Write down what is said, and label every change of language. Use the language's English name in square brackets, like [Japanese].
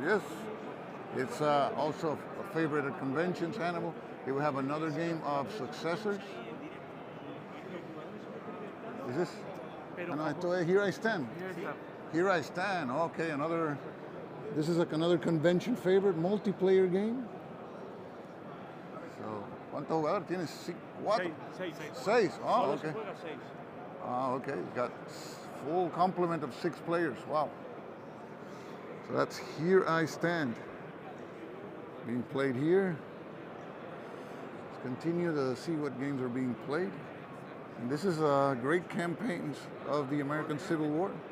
[English] Yes, it's also a favorite at conventions. Hannibal. Here we have another game of successors. Is this? Here I stand. Here I stand. Okay, another. This is another convention favorite, multiplayer game. [Spanish] So, ¿cuántos jugadores tienes? ¿Cuatro? Seis. [English] Oh, okay. Oh, okay. You got full complement of 6 players. Wow. So that's Here I Stand. Being played here. Let's continue to see what games are being played. And this is great campaigns of the American Civil War.